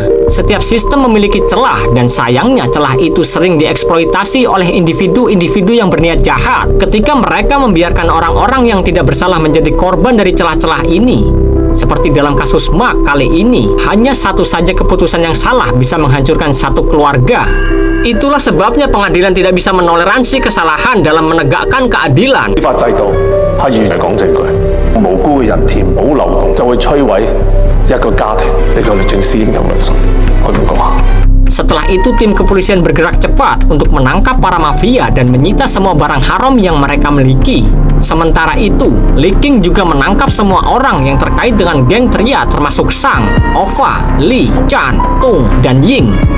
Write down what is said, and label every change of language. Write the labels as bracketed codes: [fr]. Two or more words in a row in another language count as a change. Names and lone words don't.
[id] Setiap sistem memiliki celah, dan sayangnya celah itu sering dieksploitasi oleh individu-individu yang berniat jahat ketika mereka membiarkan orang-orang yang tidak bersalah menjadi korban dari celah-celah ini. Seperti dalam kasus Mark kali ini, hanya satu saja keputusan yang salah bisa menghancurkan satu keluarga. Itulah sebabnya pengadilan tidak bisa menoleransi kesalahan dalam menegakkan keadilan. [yue] 法制度係完全講證據，無辜嘅人填補漏洞就會摧毀一個家庭。呢個律政司應有良心，我咁講下。 [id] Setelah itu, tim kepolisian bergerak cepat untuk menangkap para mafia dan menyita semua barang haram yang mereka miliki. Sementara itu, Li King juga menangkap semua orang yang terkait dengan geng Tria termasuk Sang, Ova, Li, Chan, Tung, dan Ying.